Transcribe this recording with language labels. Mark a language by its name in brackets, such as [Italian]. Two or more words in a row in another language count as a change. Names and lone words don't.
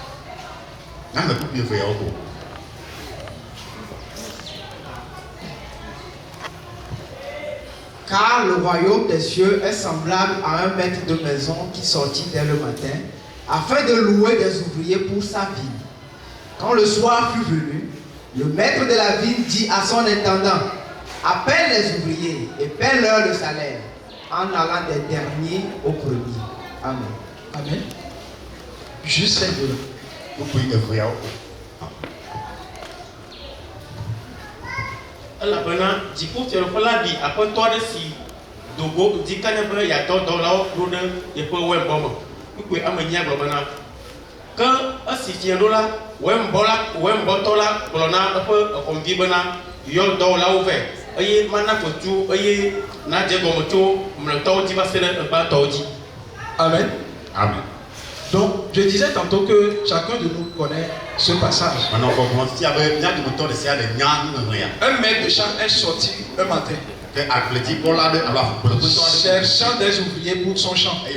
[French] Car le royaume des cieux est semblable à un maître de maison qui sortit dès le matin afin de louer des ouvriers pour sa vigne. Quand le soir fut venu, le maître de la vigne dit à son intendant: appelle les ouvriers et paie-leur le salaire, en allant des derniers aux premiers. Amen. Amen. Juste ces deux-là. [Ewe] Elabena dziƒofiaɖoƒe di aƒetɔ aɖe si dogo di kanya be yatɔ dɔwɔlawo ɖo ɖe yeƒe wɛbɔ me. Kpukpoe ame nyia gblɔ bena ke esi fiaɖo la wɛbɔtɔ la gblɔ na eƒe exɔmvi bena yɔ dɔwɔlawo vɛ eye mana kpɔtu eye nadze gɔme tso mlɔtɔwo dzi va se ɖe egbãtɔwo dzi. Amen. Amen. [French] Donc, je disais tantôt que chacun de nous connaît ce passage. Un maître de champ est sorti un matin, cherchant des ouvriers pour son champ.